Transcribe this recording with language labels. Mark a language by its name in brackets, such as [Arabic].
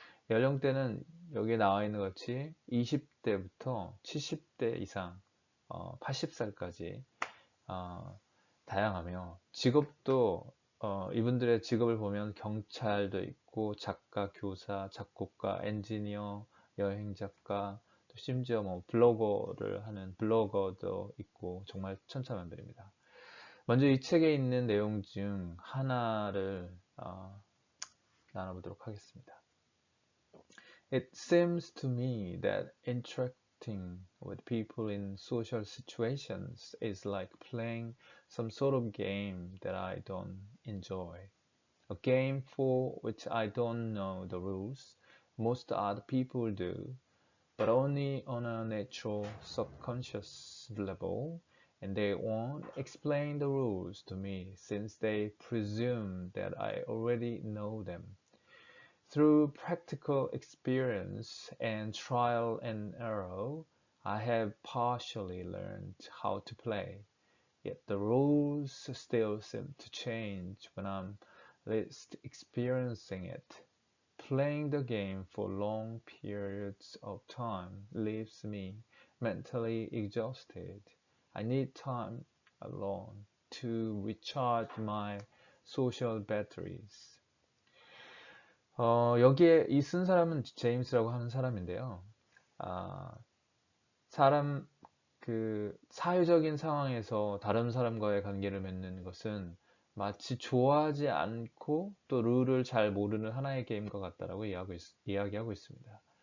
[Korean] 연령대는 여기에 나와 있는 것 같이 20대부터 70대 이상, 80살까지 다양하며 직업도 이분들의 직업을 보면 경찰도 있고 작가, 교사, 작곡가, 엔지니어, 여행 작가, 또 심지어 뭐 블로거를 하는 블로거도 있고 정말 천차만별입니다. 먼저 이 책에 있는 내용 중 하나를 나눠보도록 하겠습니다. [English] It seems to me that interacting with people in social situations is like playing some sort of game that I don't enjoy. A game for which I don't know the rules. Most other people do, but only on a natural subconscious level, and they won't explain the rules to me since they presume that I already know them. Through practical experience and trial and error, I have partially learned how to play, yet the rules still seem to change when I'm least experiencing it. Playing the game for long periods of time leaves me mentally exhausted. I need time alone to recharge my social batteries. [Korean] 여기에 이 쓴 사람은 제임스라고 하는 사람인데요. 아, 사람, 사회적인 상황에서 다른 사람과의 관계를 맺는 것은 마치 좋아하지 않고 또 룰을 잘 모르는 하나의 게임과 같다라고 이야기하고 있습니다.